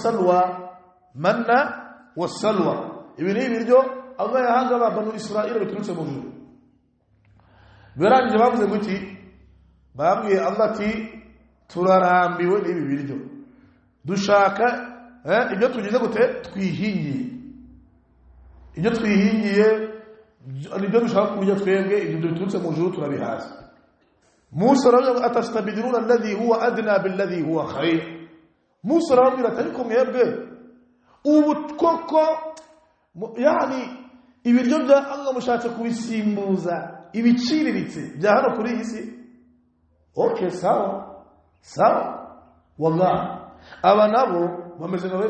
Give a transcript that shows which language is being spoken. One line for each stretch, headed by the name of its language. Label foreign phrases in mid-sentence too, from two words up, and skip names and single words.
Kinyarwanda: wasalwa ibi ni ibiryo Allah yahaga ababano Israel biturutse mu juru beranje bavuze guti babwiye Allah ati turarambiwe n'ibi biryo dushaka ibyo tugize gute twihingiye ibyo twihingiye nibyo dushaka kurya twebwe ibyo biturutse mu juru turabihaza Musa aravuga
Arabic: أتستبدلون الذي هو أدنى بالذي هو خير
Kinyarwanda: Musa aravuga ariko mwebwe ubu koko yani ibiryo bya Allah mushatse kubisimbuza ibiciriritse bya hano kuri iyi si okay sawa wallahi aba nabo bameze nka